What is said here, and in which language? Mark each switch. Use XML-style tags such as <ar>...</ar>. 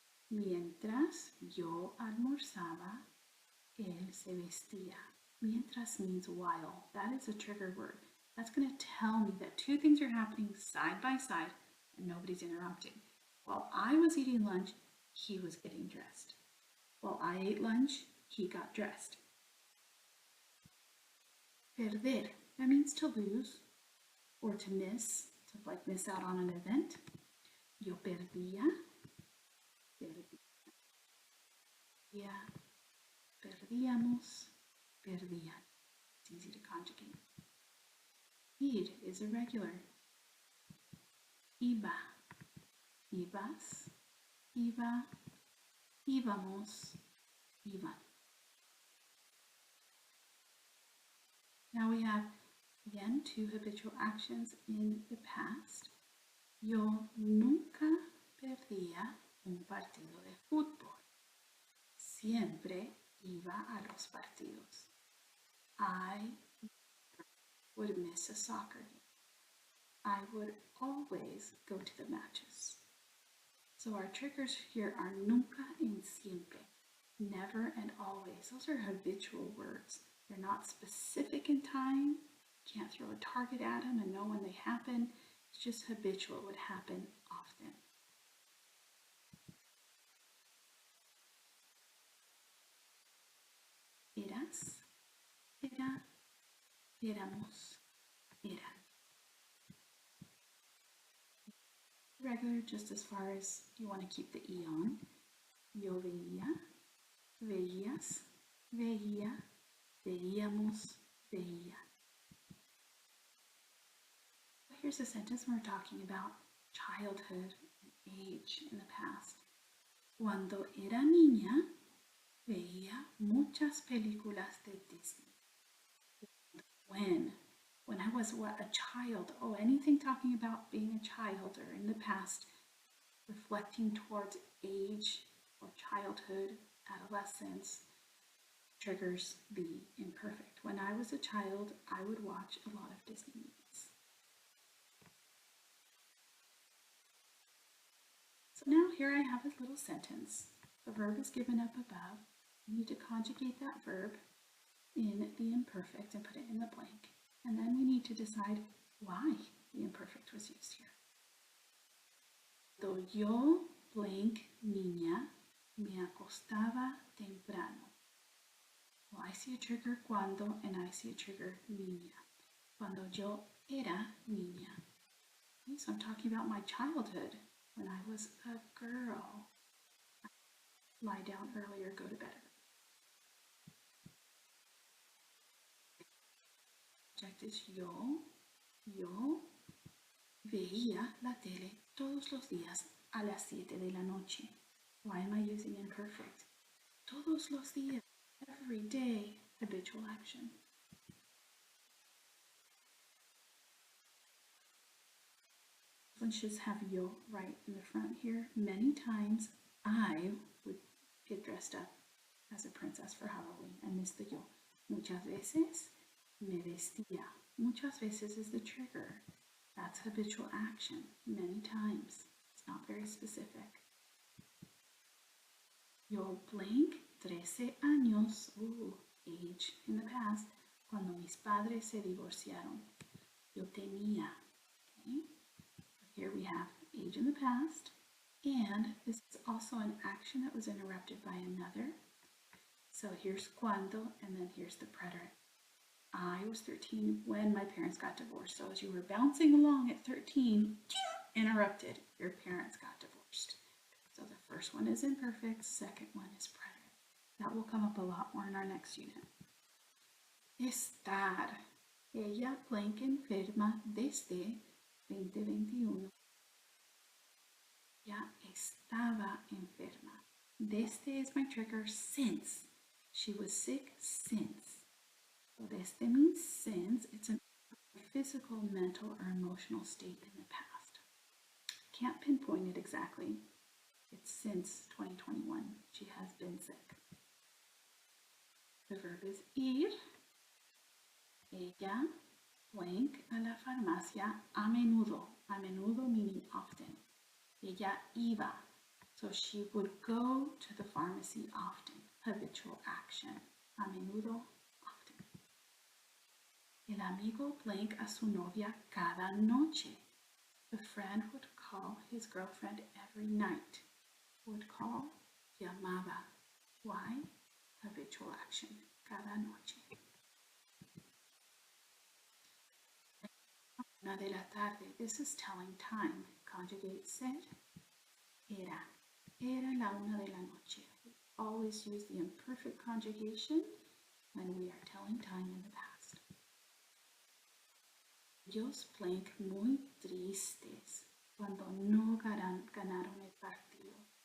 <es>Mientras yo almorzaba, él se vestía.</es> <en>Mientras means while. That is a trigger word. That's going to tell me that two things are happening side by side and nobody's interrupting. While I was eating lunch, he was getting dressed. While I ate lunch, he got dressed. Perder, that means to lose or to miss, to miss out on an event.</en> <es>Yo perdía, perdíamos, perdían.</es> <en>It's easy to conjugate. Ir is irregular.</en> <es>Iba, ibas, iba, íbamos, iban.</es> <en>Now we have, again, two habitual actions in the past.</en> <es>Yo nunca perdía un partido de fútbol. Siempre iba a los partidos.</es> <en>I would miss a soccer game. I would always go to the matches. So our triggers here are nunca and siempre. Never and always. Those are habitual words. They're not specific in time. You can't throw a target at them and know when they happen. It's just habitual. It would happen often.</en> <es>Eras, era, éramos, eran.</es> <en>Regular just as far as you want to keep the E on.</en> <es>Yo veía, veías, veía, veíamos, veía.</es> <en>Here's a sentence where we're talking about childhood and age in the past.</en> <es>Cuando era niña, veía muchas películas de Disney.</es> <en>When When I was a child. Oh, anything talking about being a child or in the past, reflecting towards age or childhood, adolescence, triggers the imperfect. When I was a child, I would watch a lot of Disney movies. So now here I have a little sentence. The verb is given up above. You need to conjugate that verb in the imperfect and put it in the blank. And then we need to decide why the imperfect was used here.</en> <es>Cuando yo, blank, niña, me acostaba temprano.</es> <en>Well, I see a trigger cuando and I see a trigger niña.</en> <es>Cuando yo era niña.</es> <en>Okay, so I'm talking about my childhood when I was a girl. Lie down earlier, go to bed. Subject is</en> <es>yo veía la tele todos los días a las 7 de la noche.</es> <en>Why am I using imperfect?</en> <es>Todos los días,</es> <en>every day, habitual action. One should have yo right in the front here. Many times I would get dressed up as a princess for Halloween. I miss the yo.</en> <es>Muchas veces me vestía.</es> <en>Muchas veces is the trigger. That's habitual action. Many times. It's not very specific.</en> <es>Yo blank 13 años.</es> <en>Ooh, age in the past.</en> <es>Cuando mis padres se divorciaron. Yo tenía. Okay.</es> <en>Here we have age in the past, and this is also an action that was interrupted by another. So here's cuando, and then here's the preterite. I was 13 when my parents got divorced. So as you were bouncing along at 13, interrupted, your parents got divorced. So the first one is imperfect, second one is preterite. That will come up a lot more in our next unit.</en> <es>Estar. Ella blank enferma desde 2021. Ya estaba enferma.</es> <en>Desde is my trigger, since. She was sick since. So desde means since. It's a physical, mental, or emotional state in the past. Can't pinpoint it exactly. It's since 2021. She has been sick. The verb is ir.</en> <es>Ella blank a la farmacia a menudo. A menudo</es> <en>meaning often.</en> <es>Ella iba.</es> <en>So she would go to the pharmacy often. Habitual action. A menudo, often.</en> <es>El amigo blank a su novia cada noche.</es> <en>The friend would call his girlfriend every night. Would call, llamaba. Why? Habitual action.</en> <es>Cada noche. Una de la tarde.</es> <en>This is telling time. Conjugate ser. Era.</en> <es>Era la una de la noche.</es> <en>We always use the imperfect conjugation when we are telling time in the past.</en> <es>Ellos blank muy tristes cuando no ganaron el partido.</es>